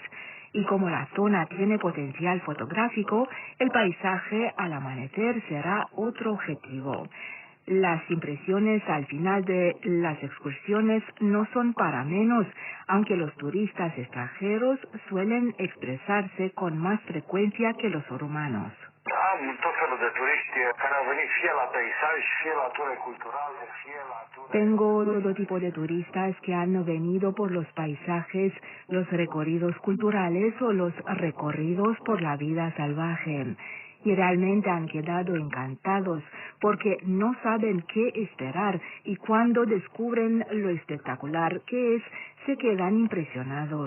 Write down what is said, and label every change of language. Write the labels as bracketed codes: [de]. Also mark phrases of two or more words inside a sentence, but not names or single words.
[es] Y como la zona tiene potencial fotográfico, el paisaje al amanecer será otro objetivo. Las impresiones al final de las excursiones no son para menos, aunque los turistas extranjeros suelen expresarse con más frecuencia que los romanos. [ro] Am tot felul de turiști care au venit fie la peisaj, fie la ture culturale, fie la ture... [es] Tengo todo tipo de turistas que han venido por los paisajes, los recorridos culturales o los recorridos por la vida salvaje. Y realmente han quedado encantados porque no saben qué esperar y cuando descubren lo espectacular que es, se quedan impresionados.